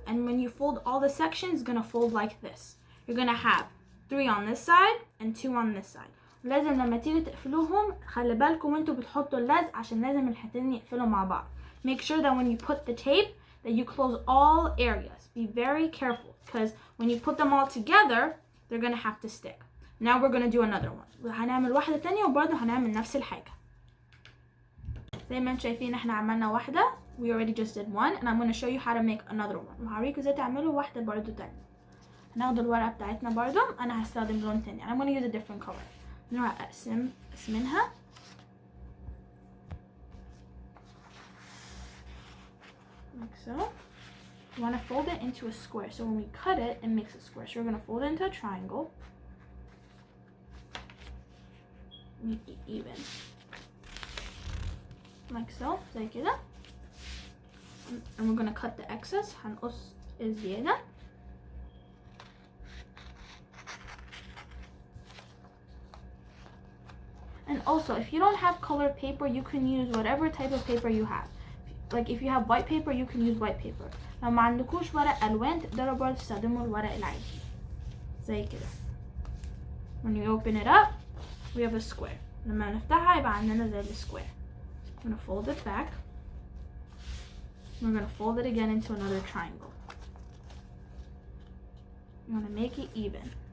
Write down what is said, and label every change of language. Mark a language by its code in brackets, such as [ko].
[en] And when you fold all the sections, it's gonna fold like this. You're gonna have 3 on this side and 2 on this side. [ar] ولازم لما تيجي تقفلوهم خلي بالكم وانتوا بتحطوا اللزق عشان لازم الحتتين يقفلوا مع بعض. [en] Make sure that when you put the tape that you close all areas. Be very careful because when you put them all together, they're gonna have to stick. Now we're gonna do another one. [ar] هنعمل واحدة تانية وبرضه هنعمل نفس الحاجة. زي ما انتوا شايفين احنا عملنا واحدة. [en] We already just did one and I'm gonna show you how to make another one. [ar] وهوريكم ازاي تعملوا واحدة برضه تانية. هناخد الورقة بتاعتنا برضه. أنا هستخدم لون تاني. [en] I'm gonna use a different color. [ar] نروح أقسمها. [en] Like so. You want to fold it into a square. So when we cut it, it makes a square. So we're going to fold it into a triangle. Make it even. Like so. [ar] زي كده. [en] And we're going to cut the excess. [ar] هنقص الزيادة. [en] And also, if you don't have colored paper, you can use whatever type of paper you have. Like if you have white paper, you can use white paper. [ar] لو ما عندكوش ورق ألوان تقدروا برضه تستخدموا الورق العادي. زي كده. [en] When you open it up, we have a square. [ar] لما نفتحها يبقى عندنا زي السكوير. [en] I'm gonna fold it back. We're gonna fold it again into another triangle. You wanna make it even.